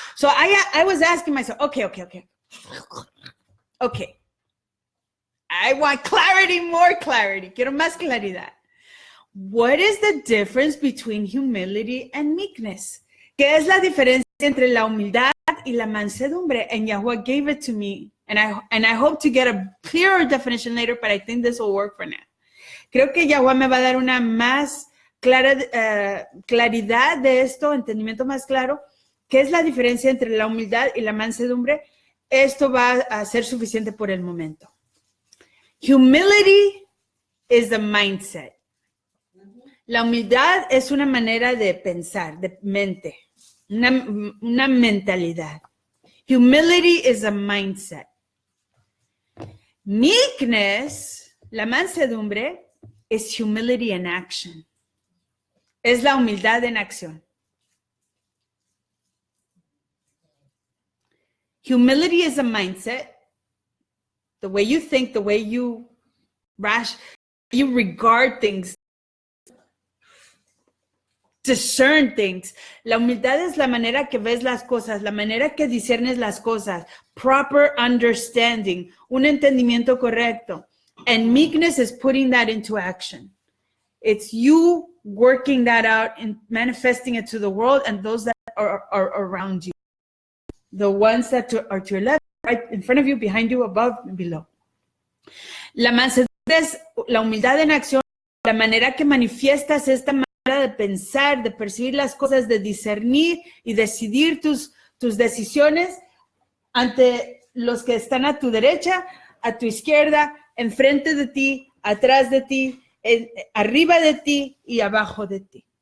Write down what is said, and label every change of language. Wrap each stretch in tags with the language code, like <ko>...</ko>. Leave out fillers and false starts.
<en>So I was asking myself, okay. I want clarity, more clarity.</en> <es>Quiero más claridad.</es> <en>What is the difference between humility and meekness?</en> <es>¿Qué es la diferencia entre la humildad y la mansedumbre?</es> <en>And Yahuwah gave it to me. And I hope to get a clearer definition later, but I think this will work for now.</en> <es>Creo que Yahuwah me va a dar una más claridad de esto, entendimiento más claro. ¿Qué es la diferencia entre la humildad y la mansedumbre? Esto va a ser suficiente por el momento.</es> <en>Humility is the mindset.</en> <es>La humildad es una manera de pensar, de mente, una mentalidad.</es> <en>Humility is a mindset. Meekness,</en> <es>la mansedumbre,</es> <en>is humility in action.</en> <es>Es la humildad en acción.</es> <en>Humility is a mindset. The way you think, the way you regard things, discern things.</en> <es>La humildad es la manera que ves las cosas, la manera que discernes las cosas.</es> <en>Proper understanding,</en> <es>un entendimiento correcto.</es> <en>And meekness is putting that into action. It's you working that out and manifesting it to the world and those that are around you. The ones that are to your left, right in front of you, behind you, above and below.</en> <es>La mansedumbre es la humildad en acción, la manera que manifiestas esta de pensar, de percibir las cosas, de discernir y decidir tus decisiones ante los que están a tu derecha, a tu izquierda, enfrente de ti, atrás de ti, arriba de ti y abajo de ti.</es>